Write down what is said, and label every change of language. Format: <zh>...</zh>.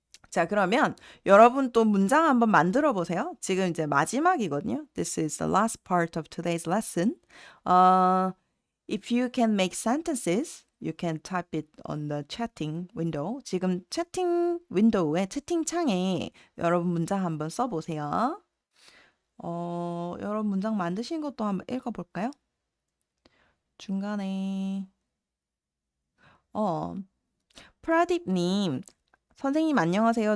<ko>자, 그러면 여러분 또 문장 한번 만들어 보세요. 지금 이제 마지막이거든요.</ko> <en>This is the last part of today's lesson. If you can make sentences, you can type it on the chatting window.</en> <ko>지금 채팅 윈도우에, 채팅창에 여러분 문장 한번 써보세요. 여러분 문장 만드신 것도 한번 읽어볼까요? 중간에 프라딥님, 선생님 안녕하세요.</ko>